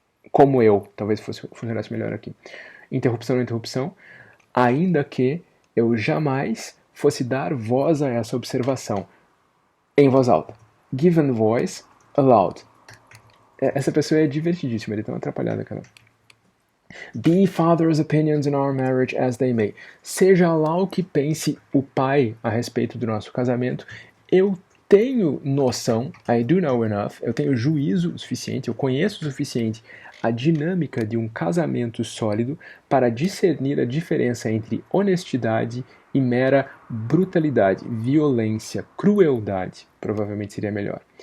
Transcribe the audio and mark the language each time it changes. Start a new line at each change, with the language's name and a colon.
Portuguese: Como eu, talvez funcionasse melhor aqui. Interrupção na interrupção, ainda que eu jamais fosse dar voz a essa observação. Em voz alta.
English: Given voice, aloud.
Portuguese: Essa pessoa é divertidíssima, ele é tão atrapalhada, cara.
English: Be father's opinions in our marriage as they may.
Portuguese: Seja lá o que pense o pai a respeito do nosso casamento, eu tenho noção,
English: I do know enough,
Portuguese: eu tenho juízo suficiente, eu conheço o suficiente a dinâmica de um casamento sólido para discernir a diferença entre honestidade e mera brutalidade, violência, crueldade, provavelmente seria melhor.